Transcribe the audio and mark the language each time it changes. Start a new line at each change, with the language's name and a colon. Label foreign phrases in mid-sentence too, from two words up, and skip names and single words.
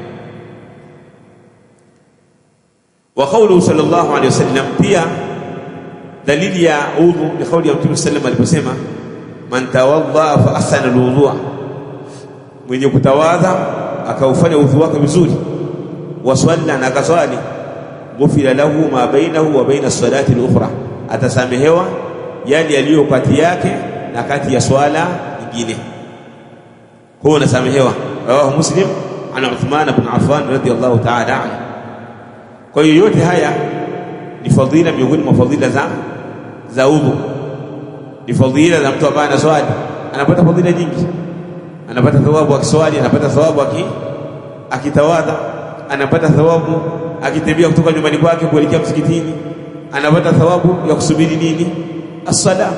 Arabic: وقوله صلى الله عليه وسلم,
Swahili: pia dalili ya udhu ni kauli ya Mtume
Arabic: صلى الله عليه وسلم
Swahili: aliposema,
Arabic: من توضأ فأحسن الوضوء,
Swahili: mwenye kutawadha akaufanya udhu wake vizuri, wasalla na akaswali,
Arabic: غفر له ما بينه وبين الصلاة الأخرى,
Swahili: atasamehewa yale yaliyo kati yake na kati ya swala nyingine, huwa nasamehewa.
Arabic: رواه مسلم عن عثمان بن عفان رضي الله تعالى عنه.
Swahili: Kwa hiyo yote haya ni fadhila miongoni mwa fadhila za udhu, ni fadhila za mtu ambaye anaswali, anapata fadhila nyingi. Anapata thawabu akiswali, anapata thawabu akitawadha, anapata thawabu akitembea kutoka nyumbani kwake kuelekea msikitini, anapata thawabu ya kusubiri nini, as-sala.